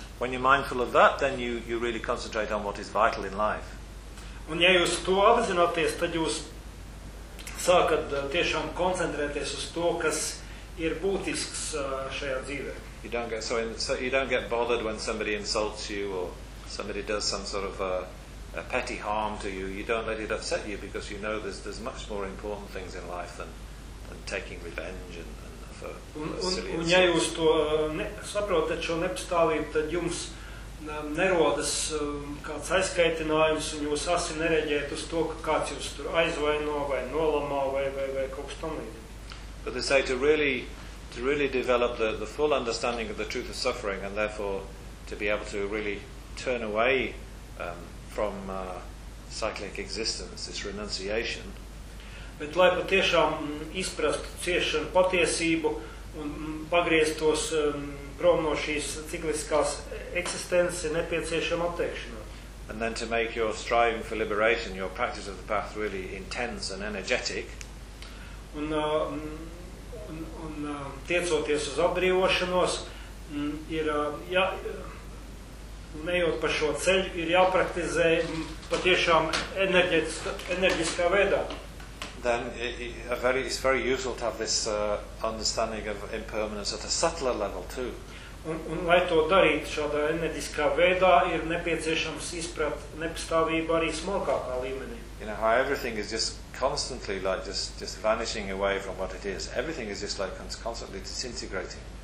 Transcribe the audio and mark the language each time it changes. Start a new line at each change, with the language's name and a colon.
English: When you're mindful of that, then you really concentrate on what is vital in life.
Latvian: Un ja jūs to apzināties, tad jūs sākat tiešām koncentrēties uz to, kas ir būtisks šajā dzīvē.
English: You don't get bothered when somebody insults you or somebody does some sort of a petty harm to you. You don't let it upset you because you know there's much more important things in life than taking revenge and for silly insults.
Latvian: Un ja jūs to saprotat šo nepastāvību, tad jums nerodas kāds aizskaitinājums un jūs asi nereģēt uz to, ka kāds jūs tur aizvaino vai nolamā vai kaut kas tomlīdz.
English: But they say to really develop the full understanding of the truth of suffering and therefore to be able to really turn away from cyclic existence, this renunciation.
Latvian: Bet lai patiešām izprastu ciešanu patiesību un pagrieztos prom no šīs cikliskās eksistences ir nepieciešama atteikšanās.
English: And then to make your striving for liberation, your practice of the path really intense and energetic.
Latvian: Un tiecoties uz atbrīvošanos, ejot pa šo ceļu, ir jāpraktizē patiešām enerģiskā veidā.
English: Then it's very useful to have this understanding of impermanence at a subtler level too.
Latvian: Un lai to darīt šādā enerģiskā veidā, ir nepieciešams izprat nepastāvību arī smalkākā līmenī.
English: You know, how everything is just constantly like just vanishing away from what it is. Everything is just like constantly disintegrating.